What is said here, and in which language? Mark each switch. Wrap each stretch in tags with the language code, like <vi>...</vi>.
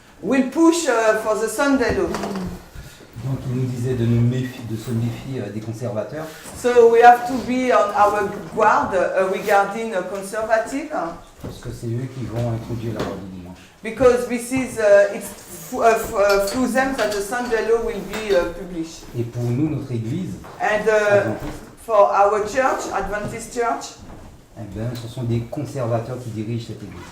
<en>will push for the Sunday law.</en> <fr>Donc il nous disait de se méfier des conservateurs</fr> <en>So we have to be on our guard regarding conservative</en> <fr>parce que c'est eux qui vont introduire la loi du dimanche.</fr> <en>because this is through them that the Sunday law will be published.</en> <fr>Et pour nous, notre église,</fr> <en>And</en> <fr>adventiste,</fr> <en>for our church, Adventist Church,</en> <fr>eh bien, ce sont des conservateurs qui dirigent cette église.</fr>